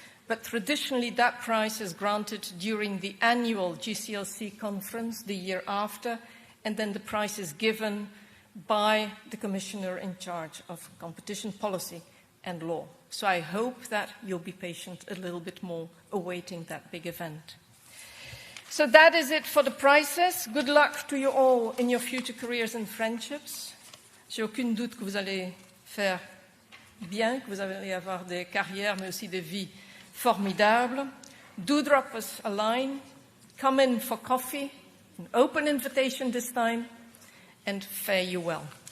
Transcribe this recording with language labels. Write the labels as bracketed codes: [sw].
[en] But traditionally, that prize is granted during the annual GCLC conference the year after, and then the prize is given by the commissioner in charge of competition policy and law. So I hope that you'll be patient a little bit more awaiting that big event. So that is it for the prizes. Good luck to you all in your future careers and friendships. [fr] J'ai aucun doute que vous allez faire bien, que vous allez avoir des carrières, mais aussi des vies formidables. [en] Do drop us a line. Come in for coffee. An open invitation this time. And fare you well.